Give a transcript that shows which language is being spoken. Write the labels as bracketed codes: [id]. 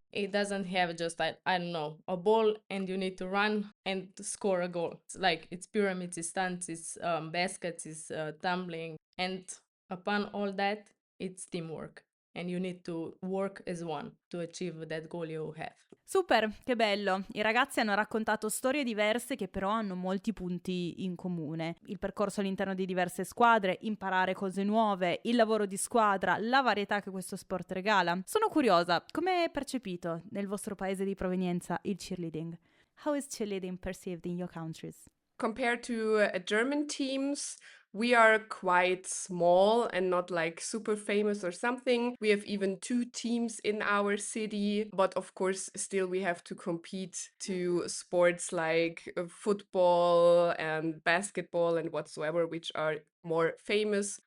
[en] It doesn't have just, I don't know, a ball and you need to run and score a goal. It's like it's pyramids, it's stunts, it's baskets, it's tumbling. And upon all that, it's teamwork. And you need to work as one to achieve that goal you have. [it] Super, che bello! I ragazzi hanno raccontato storie diverse che però hanno molti punti in comune. Il percorso all'interno di diverse squadre, imparare cose nuove, il lavoro di squadra, la varietà che questo sport regala. Sono curiosa, come è percepito nel vostro paese di provenienza il cheerleading? [en] How is cheerleading perceived in your countries? Compared to German teams, we are quite small and not like super famous or something. We have even 2 teams in our city, but of course, still we have to compete to sports like football and basketball and whatsoever, which are more famous.